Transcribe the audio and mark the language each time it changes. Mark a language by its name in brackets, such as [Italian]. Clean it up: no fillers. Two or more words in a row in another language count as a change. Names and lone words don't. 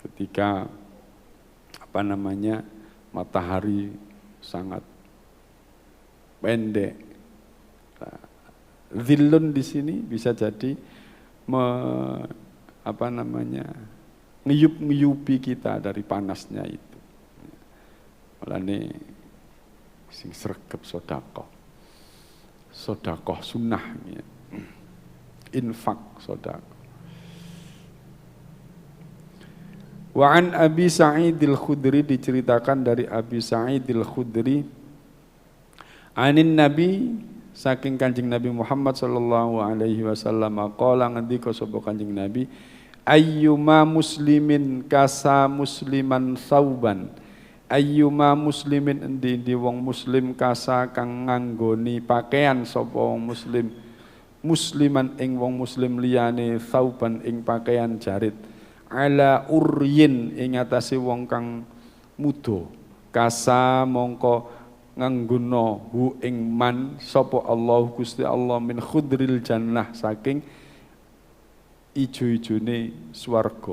[Indonesian] ketika matahari sangat pendek. Dhillun di sini bisa jadi ngiyup-ngiyupi kita dari panasnya itu. [Javanese] Mulane sing sregep sedekah. [Indonesian] Sedekah sunnah ya. Infak sedekah. [Arabic] وعن أبي سعيد الخدري, [Indonesian] diceritakan dari Abi Sa'id al-Khudri, [Arabic] عن النبي, [Javanese] saking Kanjeng Nabi Muhammad [Arabic] صلى الله عليه وسلم قال [Javanese] ngendika sapa Kanjeng Nabi, [Arabic] أيما مسلم كسا مسلما ثوبا أيما مسلم [Javanese] endi-endi wong muslim kasa kang nganggoni pakaian sapa wong muslim, musliman ing wong muslim liyane sauban ing pakaian jarit, [Arabic] على عري [Javanese] ing atase wong kang muda, kasa mongko nganggono hu ing man sapa Allah Gusti Allah [Arabic] من خضر الجنة, [Javanese] saking ijo-ijone swarga.